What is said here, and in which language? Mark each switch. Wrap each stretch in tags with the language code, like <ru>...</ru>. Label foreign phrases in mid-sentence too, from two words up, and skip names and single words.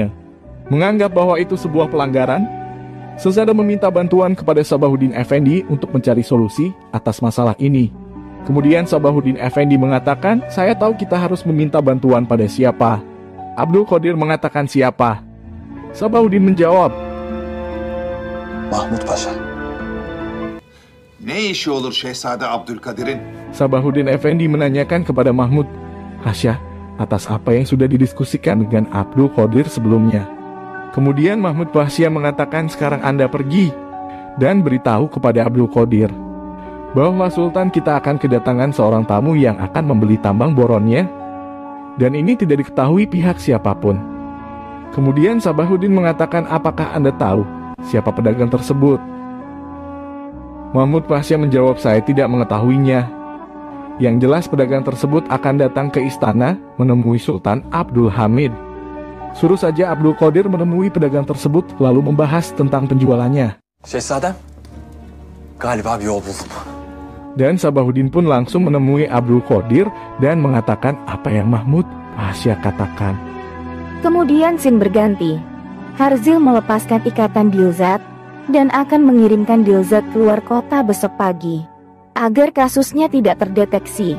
<id>Menganggap bahwa itu sebuah pelanggaran, Sesade meminta bantuan kepada Sabahuddin Effendi untuk mencari solusi atas masalah ini. Kemudian Sabahuddin Effendi mengatakan, "Saya tahu kita harus meminta bantuan pada siapa." Abdul Qadir mengatakan, "Siapa?" Sabahuddin menjawab,</id> <tr>Mahmud Paşa. Ne işi olur Şehzade Abdülkadir'in?</tr> <id>Sabahuddin Effendi menanyakan kepada Mahmud, "Pasha, atas apa yang sudah didiskusikan dengan Abdul Qadir sebelumnya?" Kemudian Mahmud Pasha mengatakan, "Sekarang Anda pergi dan beritahu kepada Abdul Qadir bahwa Sultan kita akan kedatangan seorang tamu yang akan membeli tambang boronnya, dan ini tidak diketahui pihak siapapun." Kemudian Sabahuddin mengatakan, "Apakah Anda tahu siapa pedagang tersebut?" Mahmud Pasha menjawab, "Saya tidak mengetahuinya. Yang jelas pedagang tersebut akan datang ke istana menemui Sultan Abdul Hamid." Suruh saja Abdul Qadir menemui pedagang tersebut lalu membahas tentang penjualannya.</id> <tr>Şehzadem, galiba bir yol buldum.</tr> <id>Dan Sabahuddin pun langsung menemui Abdul Qadir dan mengatakan apa yang Mahmud Pasha katakan. Kemudian scene berganti. Harzil melepaskan ikatan Dilzat dan akan mengirimkan Dilzat keluar kota besok pagi agar kasusnya tidak terdeteksi.</id>